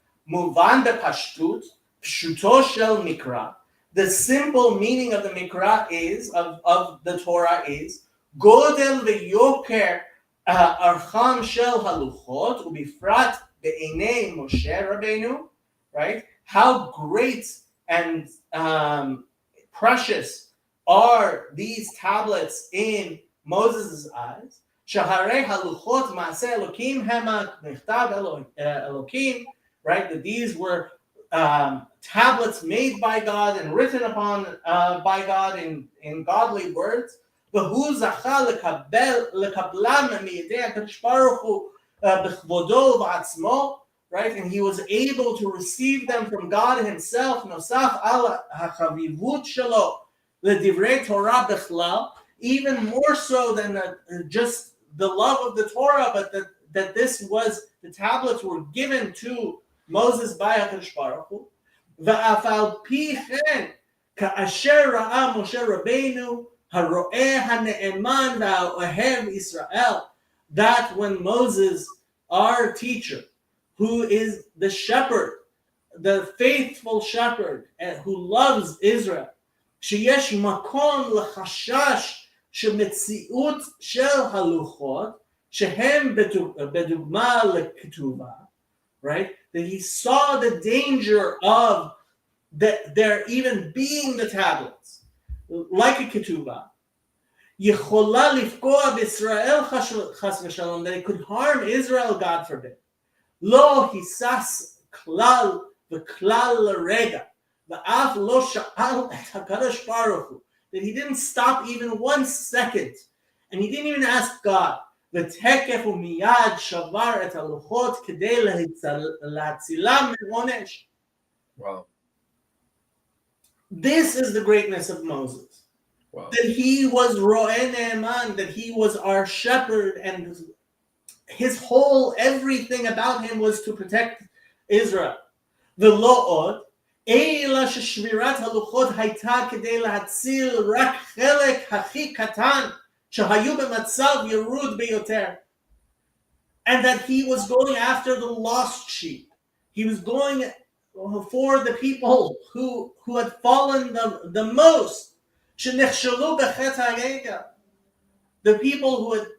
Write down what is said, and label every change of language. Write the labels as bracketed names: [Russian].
[Hebrew] מובן בפשטות, פשוטו של מקרא. [English] The simple meaning of the Mikra is, of the Torah is, [Hebrew] גודל ויוקר ארכם של הלוחות, ובפרט בעיני משה רבנו, [English] right? How great and precious are these tablets in Moses' eyes. [Hebrew] שהרי הלוחות מעשה אלוקים המה נכתב אלוקים, right? [English] That these were tablets made by God and written upon by God in godly words. [Hebrew] והוא זכה לקבלם מידי הקדוש ברוך הוא בכבודו ובעצמו, right? [English] And he was able to receive them from God himself, [Hebrew] נוסף על החביבות שלו לדברי תורה בכלל, [English] even more so than just the love of the Torah, but that this was, the tablets were given to Moses by הקדוש ברוך הוא. [Hebrew] ואף על פי כן, כאשר ראה משה רבנו הרואה הנאמן והאוהב ישראל, [English] that when Moses, our teacher, who is the shepherd, the faithful shepherd, and who loves Israel, [Hebrew] שיש מקום לחשש שמציאות של הלוחות, שהם בדוגמה לכתובה, right? [English] That he saw the danger of there even being the tablets, like a ketubah, [Hebrew] יכולה לפגוע בישראל חס ושלום, [English] that it could harm Israel, God forbid. [Hebrew] לא היסס כלל וכלל לרגע, ואף לא שאל את הקדוש ברוך הוא, [English] that he didn't stop even 1 second, and he didn't even ask God, [Hebrew] ותקף ומיד שבר את הלוחות כדי להצילם מעונש. [English] Wow. This is the greatness of Moses. Wow. That he was Ro'eh Ne'eman, that he was our shepherd, and his whole, everything about him was to protect Israel. [Hebrew] ולא עוד, אלא ששבירת הלוחות הייתה כדי להציל רק חלק הכי קטן שהיו במצב ירוד ביותר. [English] And that he was going after the lost sheep. He was going for the people who had fallen the most. [Hebrew] שנכשלו בחטא העגל. [English] The people